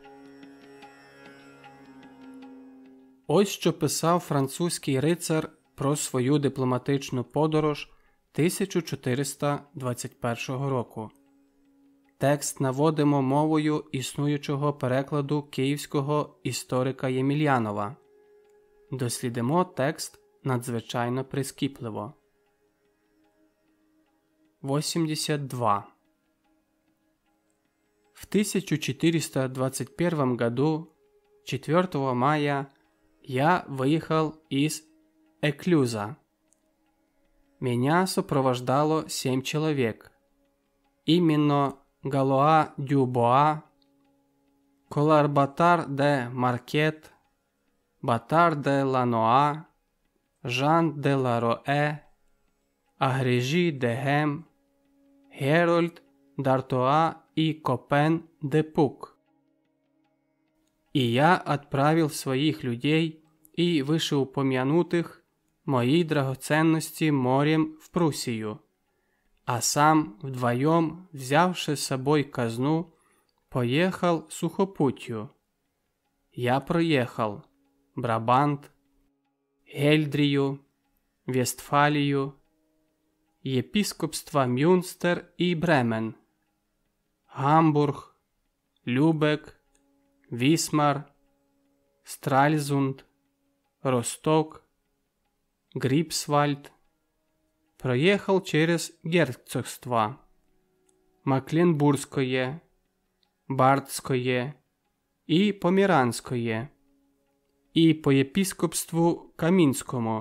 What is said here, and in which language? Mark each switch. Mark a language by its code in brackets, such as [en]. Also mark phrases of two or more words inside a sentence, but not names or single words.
[uk] Ось що писав французький рицар про свою дипломатичну подорож 1421 року. Текст наводимо мовою існуючого перекладу київського історика Ємельянова. Дослідимо текст надзвичайно прискіпливо. 82. [ru] В 1421 году, 4 мая, я выехал из Эклюза. Меня сопровождало 7 человек. Именно Галуа Дюбоа, Коларбатар де Маркет, Батар де Лануа, Жан де Лароэ, Агрежи де Гем, Герольд Д'Артуа и Копен де Пук. И я отправил своих людей и вышеупомянутых мои драгоценности морем в Пруссию, а сам вдвоем, взявши с собой казну, поехал сухопутью. Я проехал Брабант, Гельдрию, Вестфалию, епископства Мюнстер и Бремен, Гамбург, Любек, Висмар, Стральзунд, Росток, Грипсвальд. Проехал через герцогства Мекленбургское, Бардское и Померанское, и по епископству Каминскому.